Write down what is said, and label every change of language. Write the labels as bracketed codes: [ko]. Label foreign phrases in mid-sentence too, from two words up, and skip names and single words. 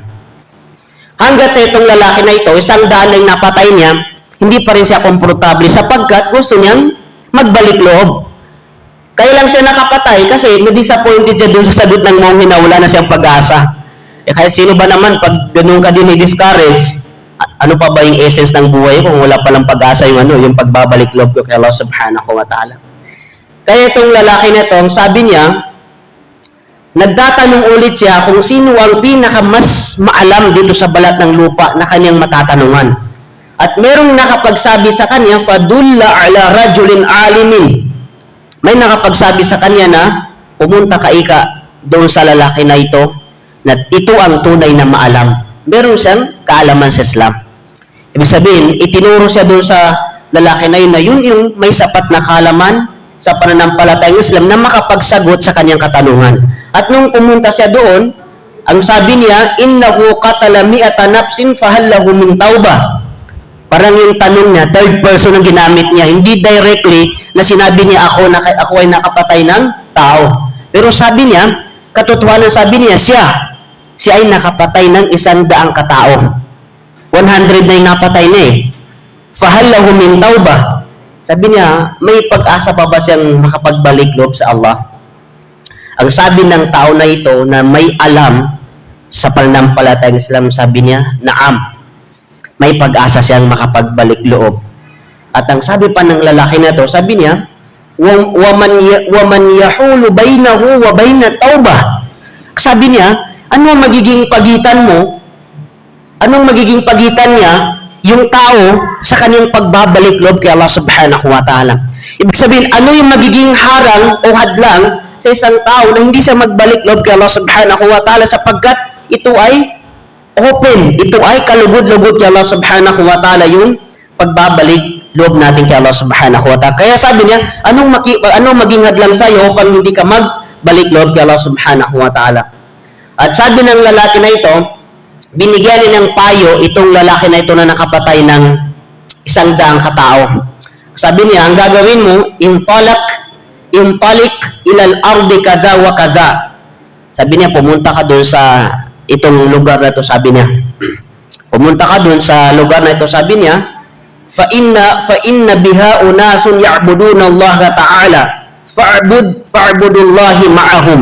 [tl] Hanggat sa itong lalaki na ito, 100 na napatay niya, hindi pa rin siya komportable sapagkat gusto niyang magbalik loob. Kaya lang siya nakapatay kasi na-disappointed siya dun sa sagot ng monghe na wala na siyang pag-asa. Kaya sino ba naman pag ganun ka din i-discourage, ano pa ba yung essence ng buhay kung wala palang pag-asa yung pagbabalik loob ko kay [ar] الله سبحانه وتعالى. [tl] Kaya itong lalaki na ito, sabi niya, nagtatanong ulit siya kung sino ang pinakamas maalam dito sa balat ng lupa na kanyang matatanungan. At merong nakapagsabi sa kanya, [ar] فدل على رجل عالم. [tl] May nakapagsabi sa kanya na pumunta ka ika doon sa lalaki na ito na ito ang tunay na maalam. Meron siyang kaalaman sa Islam. Ibig sabihin, itinuro siya doon sa lalaki na yun yung may sapat na kaalaman sa pananampalatayang Islam na makapagsagot sa kanyang katanungan. At nung pumunta siya doon, ang sabi niya, [ar] إنه قتل مئة نفس فهل له من توبة. [tl] Parang yung tanong niya, third person ang ginamit niya. Hindi directly na sinabi niya ako ay nakapatay ng tao. Pero sabi niya, katotohanan sabi niya, siya ay nakapatay ng 100 katao. 100 na yung napatay niya eh. [ar] فهل له من توبة. [tl] Sabi niya, may pag-asa pa ba siyang makapagbalik loob sa Allah? Ang sabi ng tao na ito na may alam sa pananampalatayang Islam, sabi niya, naam. May pag-asa siyang makapagbalik loob. At ang sabi pa ng lalaki na to, sabi niya, [ar] وَمَنْ يَحُولُ بَيْنَهُ وَبَيْنَ التَّوْبَةِ. [tl] Sabi niya, ano magiging pagitan mo? Anong magiging pagitan niya yung tao sa kanyang pagbabalik loob kay [ar] الله سبحانه وتعالى? [tl] Ibig sabihin, ano yung magiging harang o hadlang sa isang tao na hindi siya magbalik loob kay [ar] الله سبحانه وتعالى [tl] sapagkat ito ay open. Ito ay kalugod-lugod kay [ar] الله سبحانه وتعالى [tl] yung pagbabalik loob natin kay [ar] الله سبحانه وتعالى. [tl] Kaya sabi niya, anong maging hadlang sa iyo upang hindi ka magbalik loob kay [ar] الله سبحانه وتعالى? [tl] At sabi ng lalaki na ito, binigyan niya ng payo itong lalaki na ito na nakapatay ng 100 katao. Sabi niya, ang gagawin mo, [ar] انطلق إلى أرض كذا وكذا. [tl] Sabi niya, pumunta ka doon sa itong lugar na ito, sabi niya. Pumunta ka doon sa lugar na ito, sabi niya, [ar] فإن بها أناسا يعبدون الله تعالى فاعبد الله معهم.